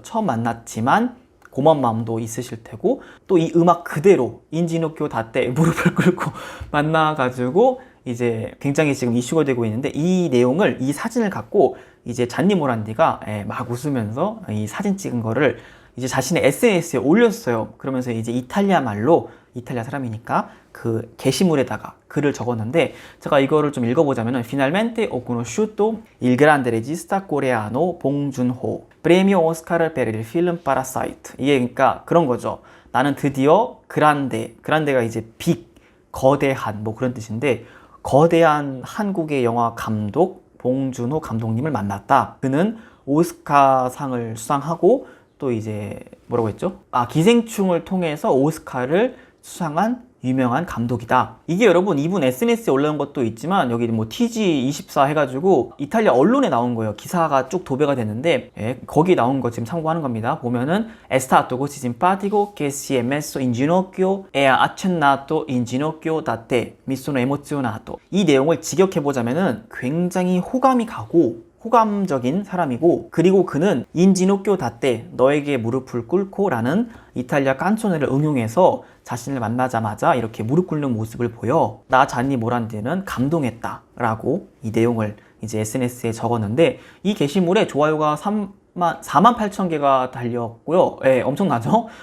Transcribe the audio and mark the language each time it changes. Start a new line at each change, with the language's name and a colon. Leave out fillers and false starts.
Korean: 처음 만났지만 고마운 마음도 있으실 테고, 또 이 음악 그대로 인지노키오 다떼 무릎을 꿇고 만나가지고 이제 굉장히 지금 이슈가 되고 있는데, 이 내용을, 이 사진을 갖고 이제 잔니 모란디가 막 웃으면서 이 사진 찍은 거를 이제 자신의 SNS에 올렸어요. 그러면서 이제 이탈리아 말로 이탈리아 사람이니까 그 게시물에다가 글을 적었는데 제가 이거를 좀 읽어보자면은
Italian: Finalmente ho conosciuto il grande regista coreano Bong Joon-ho premio Oscar per il film Parasite.
Korean: 이게 그러니까 그런 거죠. 나는 드디어 그란데가 이제 빅, 거대한 뭐 그런 뜻인데 거대한 한국의 영화 감독 봉준호 감독님을 만났다. 그는 오스카상을 수상하고 또 이제 뭐라고 했죠? 기생충을 통해서 오스카를 수상한 유명한 감독이다. 이게 여러분 이분 SNS에 올라온 것도 있지만 여기 뭐 TG24 해가지고 이탈리아 언론에 나온 거예요. 기사가 쭉 도배가 됐는데 거기 나온 거 지금 참고하는 겁니다.
Italian: 보면은 È stato così simpatico che si è messo in ginocchio e ha accennato in ginocchio da te. Mi sono emozionato.
Korean: 이 내용을 직역해보자면은 굉장히 호감이 가고 호감적인 사람이고 그리고 그는 인지노쿄 다떼 너에게 무릎을 꿇고 라는 이탈리아 깐초네를 응용해서 자신을 만나자마자 이렇게 무릎 꿇는 모습을 보여 나 잔니 모란디는 감동했다 라고 이 내용을 이제 SNS에 적었는데 이 게시물에 좋아요가 48,000개가 달렸고요. 엄청나죠?